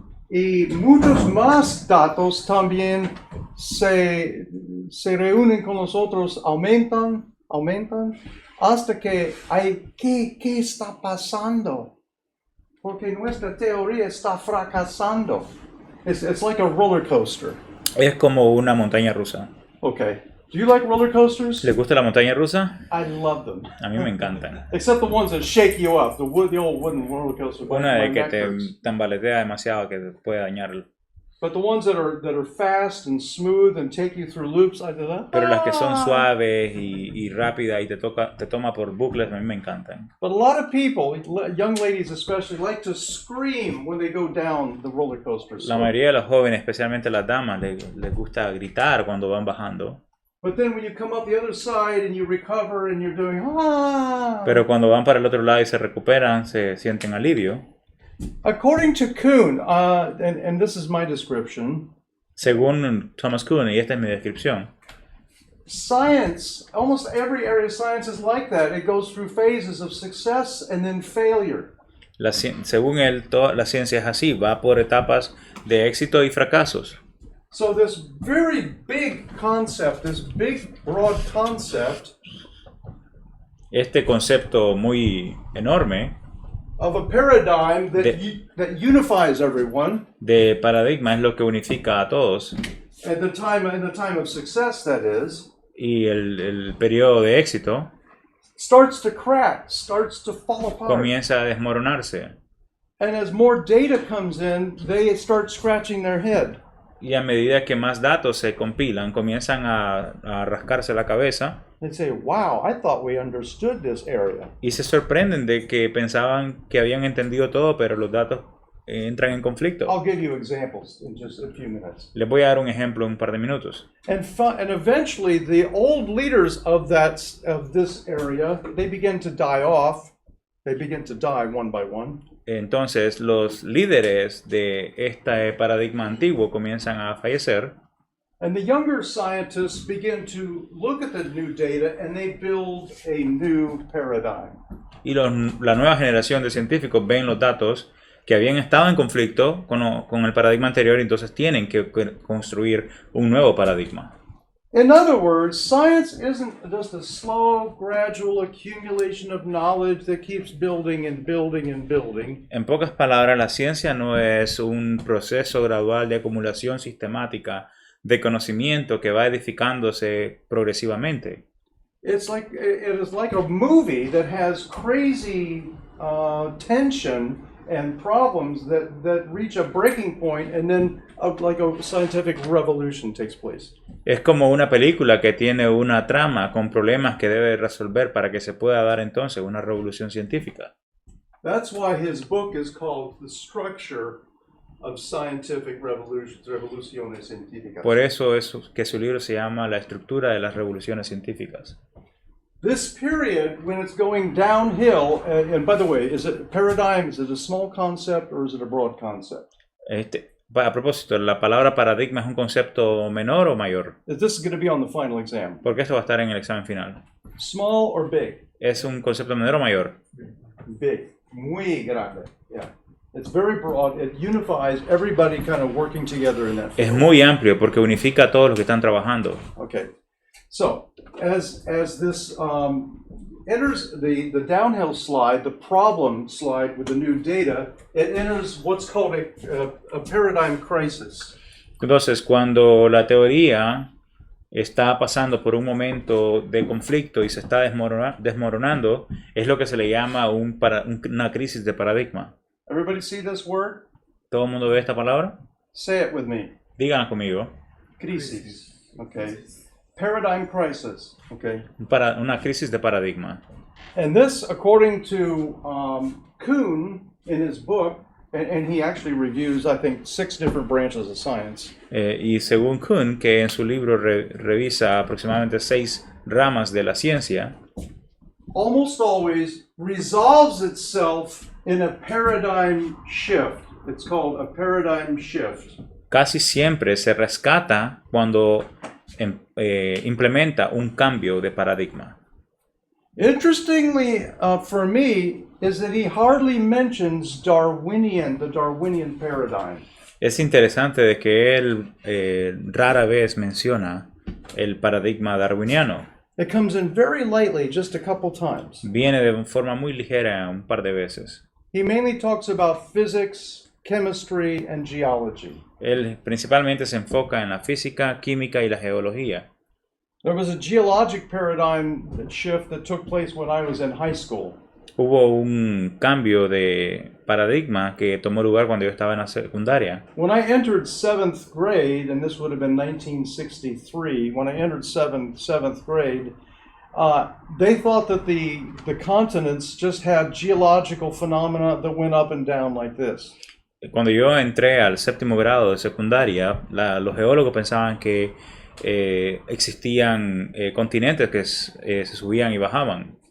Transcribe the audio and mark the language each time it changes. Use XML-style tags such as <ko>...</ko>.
<es>Y muchos más datos también se reúnen con nosotros, aumentan, hasta que hay, ¿qué está pasando? Porque nuestra teoría está fracasando.</es> <en>It's like a roller coaster.</en> <es>Es como una montaña rusa.</es> <en>Okay. Do you like roller coasters?</en> <es>¿Les gusta la montaña rusa?</es> <en>I love them.</en> <es>A mí me encantan.</es> <en>Except the ones that shake you up, the old wooden roller coaster.</en> <es>Una</es> <en>My</en> <es>de que</es> <en>neck</en> <es>te</es> <en>hurts.</en> <es>tambaletea demasiado que te puede dañar.</es> <en>But the ones that are fast and smooth and take you through loops, I do that.</en> <es>Pero las que son suaves y rápidas y te toma por bucles, a mí me encantan.</es> <en>But a lot of people, young ladies especially, like to scream when they go down the roller coasters.</en> <es>La mayoría de los jóvenes, especialmente las damas, les gusta gritar cuando van bajando.</es> <en>But then when you come up the other side and you recover and you're doing</en> <es>Pero cuando van para el otro lado y se recuperan, se sienten alivio.</es> <en>According to Kuhn, and this is my description,</en> <es>Según Thomas Kuhn, y esta es mi descripción,</es> <en>science, almost every area of science is like that. It goes through phases of success and then failure.</en> <es>según él, toda la ciencia es así, va por etapas de éxito y fracasos.</es> <en>So this very big concept, this big broad concept</en> <es>Este concepto muy enorme</es> <en>of a paradigm that unifies everyone</en> <es>de paradigma es lo que unifica a todos,</es> <en>at the time of success, that is,</en> <es>y el periodo de éxito</es> <en>starts to crack, starts to fall apart.</en> <es>comienza a desmoronarse.</es> <en>And as more data comes in, they start scratching their head.</en> <es>Y a medida que más datos se compilan, comienzan a rascarse la cabeza</es> <en>They say, wow, I thought we understood this area.</en> <es>y se sorprenden de que pensaban que habían entendido todo, pero los datos entran en conflicto.</es> <en>I'll give you examples in just a few minutes.</en> <es>Les voy a dar un ejemplo en un par de minutos.</es> <en>And eventually, the old leaders of this area, they begin to die off. They begin to die one by one.</en> <es>Entonces, los líderes de este paradigma antiguo comienzan a fallecer</es> <en>And the younger scientists begin to look at the new data and they build a new paradigm.</en> <es>y la nueva generación de científicos ven los datos que habían estado en conflicto con el paradigma anterior y entonces tienen que construir un nuevo paradigma.</es> <en>In other words, science isn't just a slow, gradual accumulation of knowledge that keeps building and building and building.</en> <es>En pocas palabras, la ciencia no es un proceso gradual de acumulación sistemática de conocimiento que va edificándose progresivamente.</es> <en>It is like a movie that has crazy tension and problems that reach a breaking point, and then like a scientific revolution takes place.</en> <es>Es como una película que tiene una trama con problemas que debe resolver para que se pueda dar entonces una revolución científica.</es> <en>That's why his book is called The Structure of Scientific</en> <es>Revoluciones Científicas. Por eso es que su libro se llama La estructura de las revoluciones científicas.</es> <en>This period, when it's going downhill, and by the way, is it a paradigm? Is it a small concept or is it a broad concept?</en> <es>A propósito, ¿la palabra paradigma es un concepto menor o mayor?</es> <en>This is going to be on the final exam.</en> <es>Porque esto va a estar en el examen final.</es> <en>Small or big?</en> <es>¿Es un concepto menor o mayor?</es> <en>Big.</en> <es>Muy grande.</es> <en>Yeah. It's very broad. It unifies everybody kind of working together in that field.</en> <es>Es muy amplio porque unifica a todos los que están trabajando.</es> <en>Okay. So, as this enters the downhill slide, the problem slide with the new data, it enters what's called a paradigm crisis.</en> <es>Entonces, cuando la teoría está pasando por un momento de conflicto y se está desmoronando, es lo que se le llama una crisis de paradigma.</es> <en>Everybody see this word?</en> <es>¿Todo el mundo ve esta palabra?</es> <en>Say it with me.</en> <es>Díganla conmigo.</es> <en>Crisis. Okay. Paradigm crisis. Okay.</en> <es>Una crisis de paradigma.</es> <en>And this, according to Kuhn in his book, and he actually reviews, I think, 6 different branches of science.</en> <es>Y según Kuhn, que en su libro revisa aproximadamente 6 ramas de la ciencia,</es> <en>almost always resolves itself in a paradigm shift. It's called a paradigm shift.</en> <es>Casi siempre se rescata cuando implementa un cambio de paradigma.</es> <en>Interestingly, for me, is that he hardly mentions the Darwinian paradigm.</en> <es>Es interesante de que él rara vez menciona el paradigma darwiniano.</es> <en>It comes in very lightly, just a couple times.</en> <es>Viene de forma muy ligera un par de veces.</es> <en>He mainly talks about physics, chemistry, and geology.</en> <es>Él principalmente se enfoca en la física, química y la geología.</es> <en>There was a geologic paradigm shift that took place when I was in high school.</en> <es>Hubo un cambio de paradigma que tomó lugar cuando yo estaba en la secundaria.</es> <en>When I entered 7th grade, and this would have been 1963, when I entered 7th grade, they thought that the continents just had geological phenomena that went up and down like this.</en> <es>Cuando yo entré al 7º grado de secundaria, los geólogos pensaban que existían continentes que se subían y bajaban.</es>